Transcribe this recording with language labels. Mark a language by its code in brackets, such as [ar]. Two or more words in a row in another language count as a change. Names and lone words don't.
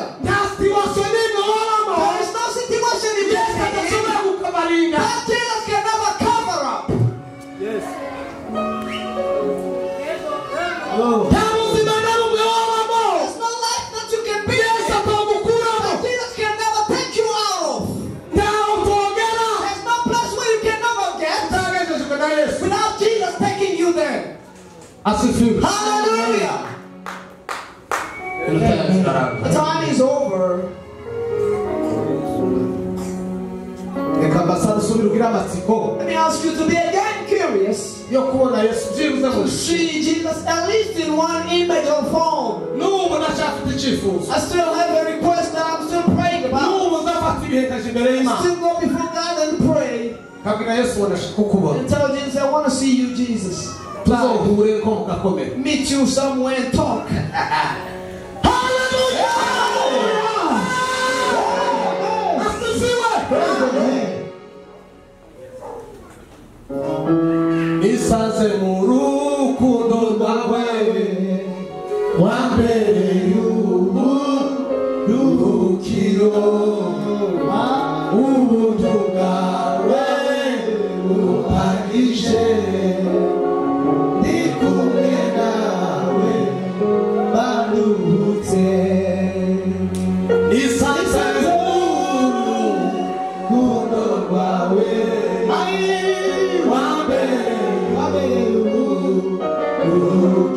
[rw] nta situation n'imwe wabamo [en] There is no situation in [rw] Yesu [en] this [rw] adashobora kukabarinda [en] that Jesus can never cover up. [rw] nta buzima na bumwe wabamo [en] There's no life that you can be [rw] Yesu atagukuramo [en] that Jesus can never take you out of. [rw] ntaho utogera [en] There's no place where you can never get [rw] utagejejwe na Yesu [en] without Jesus taking you there. [rw] asifiwe [en] Hallelujah. [rw] Iminota yacu irarangiye. [en] The time is over. [rw] reka mbasaba usubire ugire amatsiko [en] Let me ask you to be again curious [rw] yo kubona Yesu byibuze [en] to [rw] ngo [en] see Jesus at least in one image or form. [rw] n'ubu ndacyafite icyifuzo [en] I still have a request that I'm still praying about. [rw] n'ubu nzafata ibihekaje imbere y'Imana [en] Still go before God and pray [rw] kabwira Yesu ngo ndashaka kukubona [en] and tell Jesus, I want to see you, Jesus. [rw] tuzohure ko mugakomera [en] Meet you somewhere and talk. [rw] Isaze mu rukundo rwawe wambereye uburuhukiro ubuntu bwawe buhagije ndi kumwe nawe baruhutse isaze mu rukundo rwawe wambereye